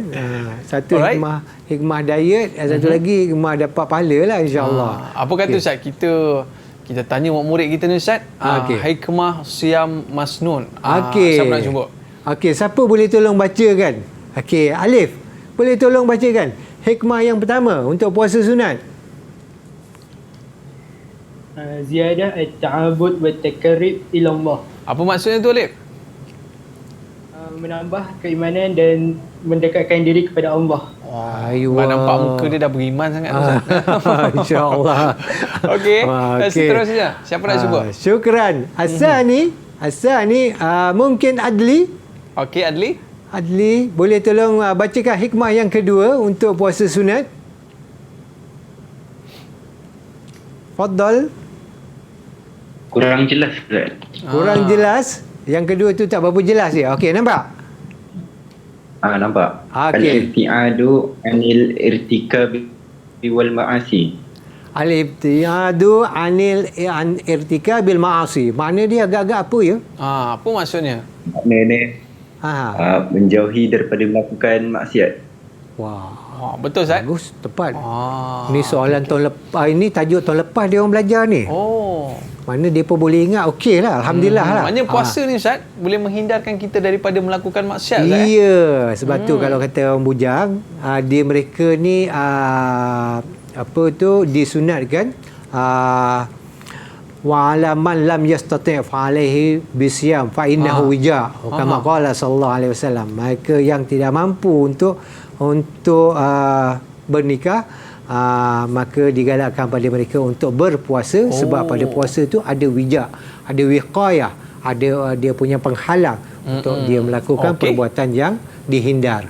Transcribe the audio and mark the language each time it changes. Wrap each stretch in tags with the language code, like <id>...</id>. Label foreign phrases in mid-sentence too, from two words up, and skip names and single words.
<ms>Satu hikmah diet, satu lagi hikmah dapat pahala lah, insyaAllah. Apa kata Ustaz, kita tanya murid kita ni Ustaz, hikmah</ms> <ar>صيام مسنون.</ar> <ms>Siapa nak cuba? Okey, siapa boleh tolong bacakan? Okey, Alif, boleh tolong bacakan hikmah yang pertama untuk puasa sunat?</ms> <ar>زيادة التعبد وتقرب إلى الله.</ar> <ms>Apa maksudnya tu Alif? Menambah keimanan dan mendekatkan diri kepada Allah. Nampak muka dia dah beriman sangat Ustaz. InsyaAllah. Okey. Seterusnya, siapa nak cuba? Syukran. Asani mungkin Adli. Okey, Adli. Adli, boleh tolong bacakan hikmah yang kedua untuk puasa sunat? Faddal. Kurang jelas Ustaz. Kurang jelas. Yang kedua tu tak berapa jelas dia. Okey, nampak? Nampak. Okey.</ms> <ar>الابتعاد عن الارتكاب والمعاصي. الابتعاد عن ارتكاب المعاصي.</ar> <ms>Makna dia agak-agak apa ya? Apa maksudnya? Maknanya menjauhi daripada melakukan maksiat. Wah. Betul Ustaz? Bagus, tepat. Ni soalan tahun lepas. Ini tajuk tahun lepas dia orang belajar ni. Mana dia pun boleh ingat, okey lah. Alhamdulillah lah. Maknanya puasa ni Ustaz boleh menghindarkan kita daripada melakukan maksiat. Ya, sebab tu kalau kata orang bujang, dia mereka ni disunatkan</ms> <ar>وعلى من لم يستطع فعليه بالصوم فإنه وجاء. كما قال صلى الله عليه وسلم.</ar> <ms>Mereka yang tidak mampu untuk bernikah, maka digalakkan pada mereka untuk berpuasa sebab pada puasa tu ada wija, ada wiqayah, ada dia punya penghalang untuk dia melakukan perbuatan yang dihindar.</ms>